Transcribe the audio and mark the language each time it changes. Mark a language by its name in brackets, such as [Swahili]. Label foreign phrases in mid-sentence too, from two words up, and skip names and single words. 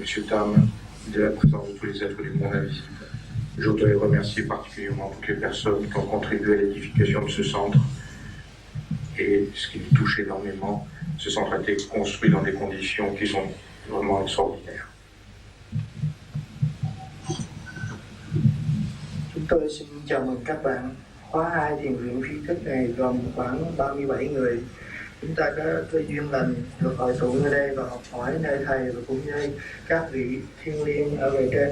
[French] Tam, de la présence de tous les êtres du monde invisible. Je voudrais remercier particulièrement toutes les personnes qui ont contribué à l'édification de ce centre. Et ce qui me touche énormément, ce centre a été construit dans des conditions qui sont vraiment extraordinaires. [Vietnamese] Chúng tôi xin chào mừng các bạn. Khóa 2 thiền viện phi thức này gồm khoảng 37 người. Chúng ta có duyên lành được hội tụ nơi đây và học hỏi nơi thầy và cũng như các vị thiên liêng ở bề trên.